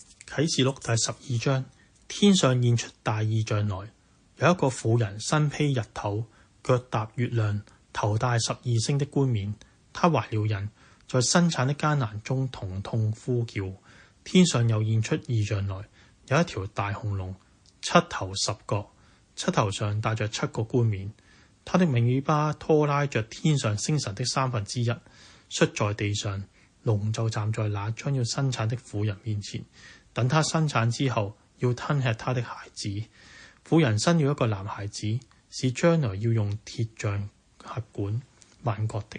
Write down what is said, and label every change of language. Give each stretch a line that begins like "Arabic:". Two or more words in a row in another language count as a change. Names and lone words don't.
Chinese: 啟示錄第12章，天上現出大異象來，有一個婦人身披日頭，腳踏月亮，頭戴12星的冠冕。她懷了孕，在生產的艱難中疼痛呼叫。天上又現出異象來，有一條大紅龍，七頭十角，七頭上戴着7個冠冕。它的尾巴拖拉着天上星辰的1/3，摔在地上。龍就站在那將要生產的婦人面前，等她生產之後，要吞吃她的孩子。婦人生了一個男孩子，是將來要用鐵杖轄管萬國的。